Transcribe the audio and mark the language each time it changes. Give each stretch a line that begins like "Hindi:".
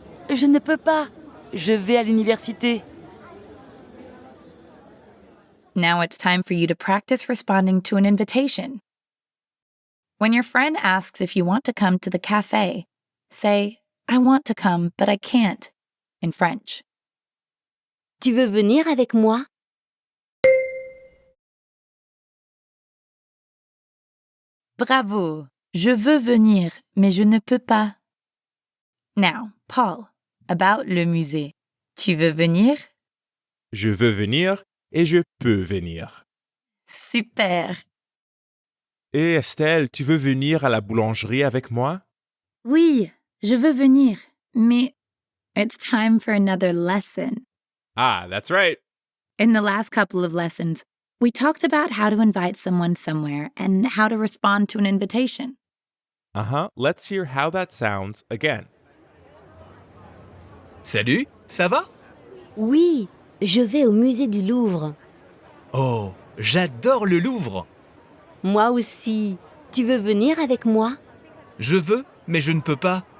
French: Je ne peux pas, je vais à l'université.
English: Now it's time for you to practice responding to an invitation. When your friend asks if you want to come to the cafe, say, I want to come, but I can't, in French.
French: Tu veux venir avec moi?
English: Bravo!
French: Je veux venir, mais je ne peux pas.
English: Now, Paul, about
French: le musée. Tu veux venir? Je veux venir et je peux venir.
English: Super!
French: Et Estelle, tu veux venir à la boulangerie avec moi? Oui, je veux venir, mais
English: it's time for another lesson. Ah, that's right. In the last couple of lessons, we talked about how to invite someone somewhere and how to respond to an invitation. Let's hear how that sounds again.
French: Salut, ça va? Oui, je vais au musée du Louvre. Oh, j'adore le Louvre. Moi aussi. Tu veux venir avec moi? Je veux, mais je ne peux pas.